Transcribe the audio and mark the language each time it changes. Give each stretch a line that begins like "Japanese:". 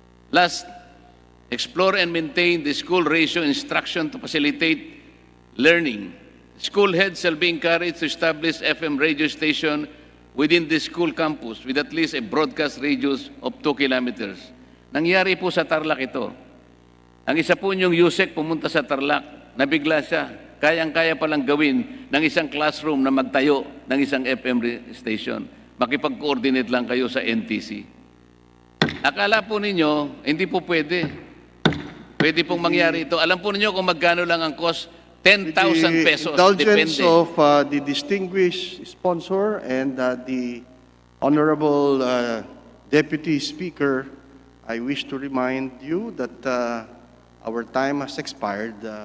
English: Last, explore and maintain the school ratio instruction to facilitate learning. School heads shall be encouraged to establish FM radio station within the school campus with at least a broadcast radius of 2 kilometers.
Filipino: Nangyari po sa Tarlac ito. Ang isa po niyong Yusek pumunta sa Tarlac, nabigla siya. Kayang-kaya palang gawin ng isang classroom na magtayo ng isang FM station. Makipag-coordinate lang kayo sa NTC. Akala po ninyo, hindi po pwede. Pwede pong mangyari ito. Alam po ninyo kung magkano lang ang cost? 10,000 pesos.
English: Indulgence
Filipino: Depende.
English: of the distinguished sponsor and the Honorable Deputy Speaker, I wish to remind you that our time has expired.